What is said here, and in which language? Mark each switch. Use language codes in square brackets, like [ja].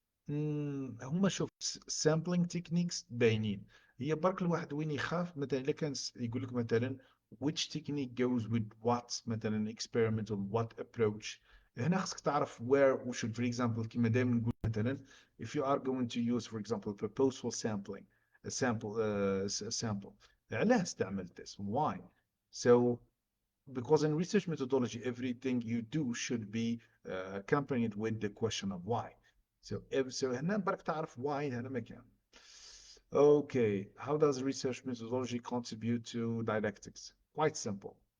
[ar] هما شوف sampling techniques باينين. هي برك الواحد وين يخاف مثلا اذا كان يقول لك مثلا [en] which technique goes with what [ar] مثلا experimental what approach. هنا خصك تعرف [en] where we should for example [ar] كيما دائما نقول مثلا [en] if you are going to use for example purposeful sampling a sample [ar] علاش استعملت [en] this why so because in research methodology, everything you do should be accompanied with the question of why. [ar] So هنا برك تعرف why هنا مكان. [en] Okay, how does research methodology contribute to didactics? Quite simple.